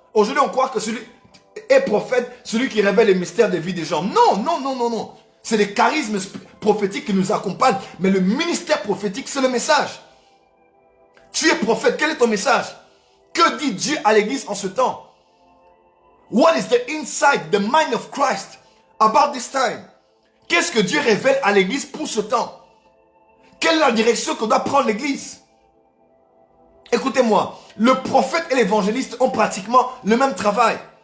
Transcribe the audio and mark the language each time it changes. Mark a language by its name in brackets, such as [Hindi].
[French] Aujourd'hui, on croit que celui est prophète, celui qui révèle les mystères de vie des gens. Non. C'est les charismes prophétiques qui nous accompagnent. Mais le ministère prophétique, c'est le message. Tu es prophète, quel est ton message? Que dit Dieu à l'église en ce temps? [English] What is the insight, the mind of Christ about this time? [French] Qu'est-ce que Dieu révèle à l'église pour ce temps? Quelle est la direction que doit prendre l'église? Écoutez-moi, le prophète et l'évangéliste ont pratiquement le même travail.